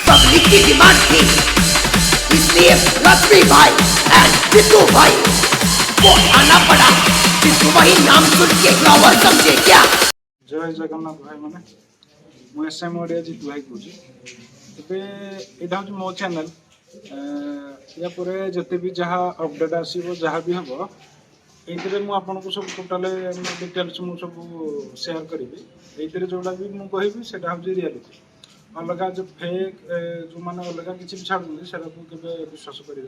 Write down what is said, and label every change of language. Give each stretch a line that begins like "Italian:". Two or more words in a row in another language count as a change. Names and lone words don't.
Hindi: पब्लिक की डिमांड थी, इसलिए लक्ष्मी भाई एंड बिट्टू भाई को आना पड़ा। बिट्टू भाई नाम सुन के फ्लावर समझे क्या? जय जगन्नाथ भाई मैंने
Odia: ମୁଁ ଏସ୍ଏମ୍ ଓଡ଼ିଆ ଜିତୁ ଭାଇ କହୁଛି। ଏବେ ଏଇଟା ହେଉଛି ମୋ ଚ୍ୟାନେଲ୍। ୟା ପରେ ଯେତେ ବି ଯାହା ଅପଡ଼େଟ୍ ଆସିବ ଯାହା ବି ହେବ ଏଇଥିରେ ମୁଁ ଆପଣଙ୍କୁ ସବୁ ଟୋଟାଲ୍ ଡିଟେଲ୍ସ ମୁଁ ସବୁ ସେୟାର କରିବି। ଏଇଥିରେ ଯେଉଁଟା ବି ମୁଁ କହିବି ସେଇଟା ହେଉଛି ରିଆଲିଟି। ଅଲଗା ଯେଉଁ ଫେକ୍ ଯେଉଁମାନେ ଅଲଗା କିଛି ବି ଛାଡ଼ୁଛନ୍ତି ସେଇଟାକୁ କେବେ ବିଶ୍ୱାସ କରିବେନି।